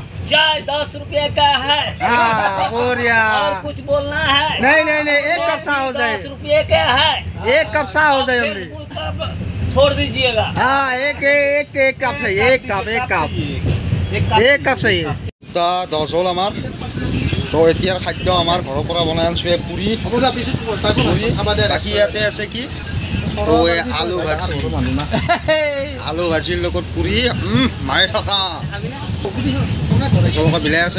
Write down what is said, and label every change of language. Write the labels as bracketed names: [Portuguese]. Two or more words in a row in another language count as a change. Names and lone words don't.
[Hindi] चाय 10 रुपए का है। हाँ बोरिया। और कुछ बोलना है? नहीं एक कप सा हो जाए। 10 रुपए का है, एक कप सा हो जाए हमने। छोड़ दीजिएगा। हाँ एक कप सही, एक कप सही। [Assamese] तो 10 হ'ল আমাৰ। তো এতিয়াৰ খাদ্য আমাৰ ঘৰৰ পৰা বনাই আনিছোঁ পুৰি। বাকী ইয়াতে আছে কি আলু ভাজিৰ লগত পুৰি মাৰি থকা লগত মিলাই আছে।